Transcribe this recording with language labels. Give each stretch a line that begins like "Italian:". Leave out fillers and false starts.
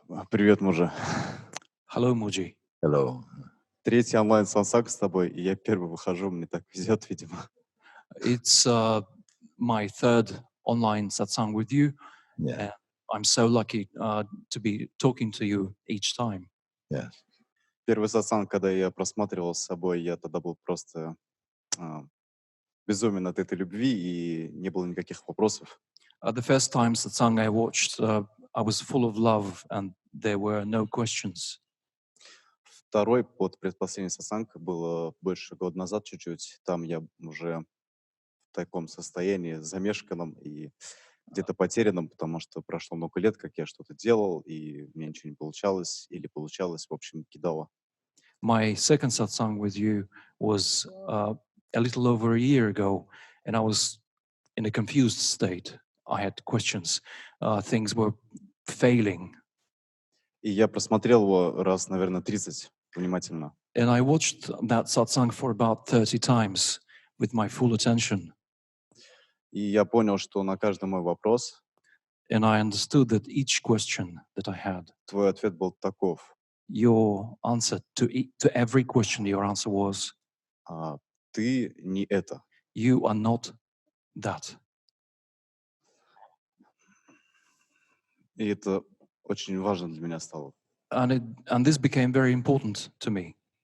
Russian: Привет, Муджи.
English: Hello, Муджи. Hello.
Russian: Третий онлайн-сансанг с тобой, и я первый выхожу, мне так везет, видимо.
English: It's my third online satsang with you. Yeah. I'm so lucky to be talking to you each time. Yes.
Russian: Первый сатсанг, когда я просматривал с собой, я тогда был просто а, безумен от этой любви, и не было никаких вопросов.
English: The first time Satsang I watched, I was full of love and there were no questions.
Russian: Второй, предпоследний сатсанг, было больше года назад чуть-чуть. Там я уже в таком состоянии замешканном и где-то потерянном, потому что прошло много лет, как я что-то делал, и у меня ничего не получалось, или получалось, в общем, кидало.
English: My second satsang with you was a little over a year ago, and I was in a confused state. I had questions. Things were failing.
Russian: И я просмотрел его раз, наверное, 30 внимательно.
English: And I watched that satsang for about 30 times with my full attention.
Russian: И я понял, что на каждый мой вопрос
English: And I understood that each question that I had,
Russian: твой ответ был таков.
English: your answer to every question, your answer was,
Russian: Ты не это.
English: you are not that.
Russian: И это очень важно для меня стало.
English: And this became very important to me.